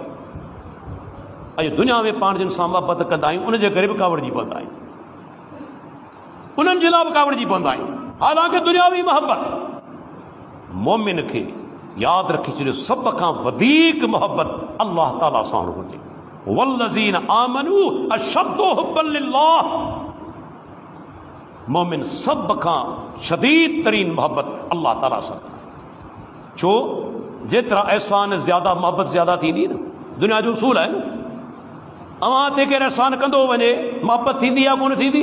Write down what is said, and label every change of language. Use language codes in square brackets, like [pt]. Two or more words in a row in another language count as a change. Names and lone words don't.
[sd] अॼु दुनिया में पाण जिन सां मोहबत कंदा आहियूं उनजे करे बि कावड़जी पवंदा आहियूं, उन्हनि जे लाइ बि कावड़जी पवंदा आहियूं। हालांकि दुनियावी मोहबत मोमिन खे यादि रखी छॾियो सभ खां वधीक मोहबत अल्लाह ताला सां हुजे। [ar] والذين آمنوا أشد حبا لله. [sd] मोमिन सभ खां शदीद तरीन मोहबत अल्लाह ताला सां। छो जेतिरा एहसान ज़्यादा मोहबत ज़्यादा थींदी न। दुनिया जो उसूल आहे न, अवां ते केरु एहसान कंदो वञे मोहबत थींदी या कोन थींदी।